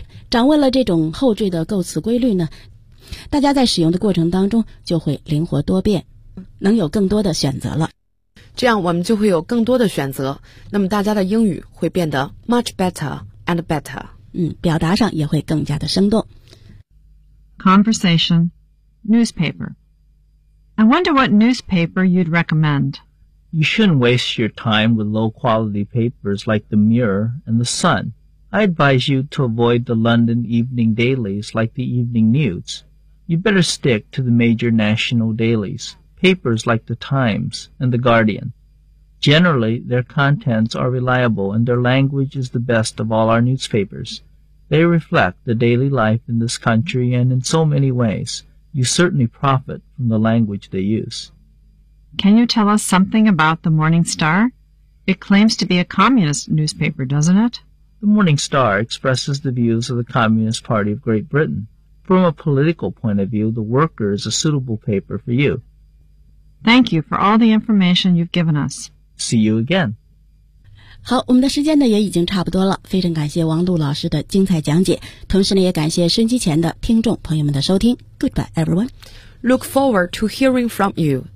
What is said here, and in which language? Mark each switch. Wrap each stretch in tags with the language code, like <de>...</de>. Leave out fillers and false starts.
<zh>掌握了这种后缀的构词规律呢，大家在使用的过程当中就会灵活多变，能有更多的选择了，这样我们就会有更多的选择，那么大家的英语会变得</zh> <en>much better and better,</en> <zh>表达上也会更加的生动。</zh> <en>Conversation, newspaper. I wonder what newspaper you'd recommend. You shouldn't waste your time with low quality papers like the Mirror and the Sun. I advise you to avoid the London evening dailies like the Evening News. You better stick to the major national dailies, papers like the Times and the Guardian. Generally, their contents are reliable and their language is the best of all our newspapers. They reflect the daily life in this country and in so many ways, you certainly profit from the language they use. Can you tell us something about the Morning Star? It claims to be a communist newspaper, doesn't it? The Morning Star expresses the views of the Communist Party of Great Britain. From a political point of view, The Worker is a suitable paper for you. Thank you for all the information you've given us. See you again.</en> <zh>好，我们的时间呢也已经差不多了，非常感谢王璐老师的精彩讲解，同时呢也感谢收机前的听众朋友们的收听。</zh> <en>Goodbye everyone. Look forward to hearing from you.</en>